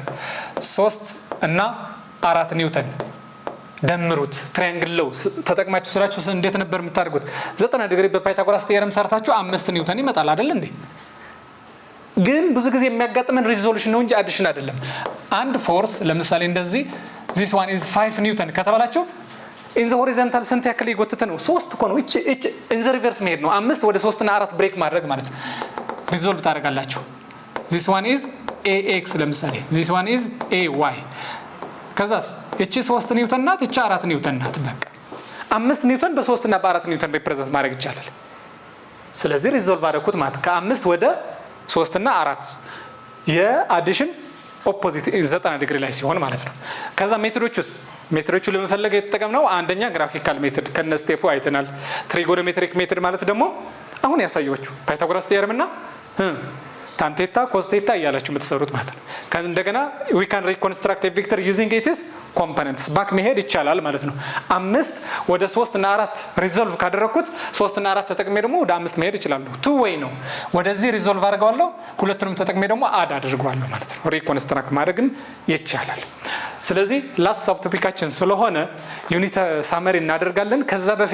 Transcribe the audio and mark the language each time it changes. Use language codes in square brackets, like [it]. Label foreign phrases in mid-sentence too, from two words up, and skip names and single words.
[am] 3 እና 4 ኒውተን ደምሩት [en] triangle law [am] ተጠቅማችሁ ስራችሁ እንዴት ነበር የምታደርጉት? 90 ዲግሪ በፓይታጎራስ ቲዮረም ሰርታችሁ 5 ኒውተን ይመጣል አይደል እንዴ? ግን ብዙ ጊዜ የሚያጋጥመን ሪዞሉሽን ነው እንጂ አዲሽን አይደለም። አንድ ፎርስ ለምሳሌ እንደዚህ [en] this one is [am] 5 ኒውተን ከተባላችሁ [en] in the horizontal [am] ስንት ያክል ይጎትተ ነው? 3 እኮ ነው። እቺ [en] in the reverse [am] መሄድ ነው። 5 ወደ 3 እና 4 ብሬክ ማድረግ ማለት ነው። ሪዞልቭ ታደርጋላችሁ። [en] this one is ax [am] ለምሳሌ [en] this one is ay [am] ከዛስ እቺ 3 ኒውተን ናት፣ እቺ 4 ኒውተን ናት። በቃ 5 ኒውተን በ3 እና በ4 ኒውተን ሪፕሬዘንት ማድረግ ይቻላል። ስለዚህ ሪዞልቭ አደረኩት ማለት ከ5 ወደ 3 እና 4 የአዲሽን ኦፖዚት 90 ዲግሪ ላይ ሲሆን ማለት ነው። ከዛ ሜትዶቹ ለመፈለግ የተጠቀምነው አንደኛ [en] graphical method [am] ከነስቴፑ አይተናል። [en] trigonometric method [am] ማለት ደግሞ አሁን ያሳየኋችሁ ፓይታጎራስ ቲዮረም እና [en] tan theta cos theta [am] እያላችሁ የምትሰሩት ማለት ነው። እንደገና [en] we can reconstruct a vector using its components [am] ባክ መሄድ ይቻላል ማለት ነው። 5 ወደ 3 እና 4 ሪዞልቭ ካደረኩት 3 እና 4 ተጠቅሜ ደግሞ ወደ 5 መሄድ ይችላልሁ። [en] two way [am] ነው። ወደዚህ ሪዞልቭ አድርገዋለሁ፣ ሁለቱንም ተጠቅሜ ደግሞ አድ አድርገዋለሁ ማለት ነው። ሪኮንስትራክት ማድረግም ይቻላል። ስለዚህ ላስት ሳብቶፒካችን ስለሆነ [en] unit summary [am] እናደርጋለን። ከዛ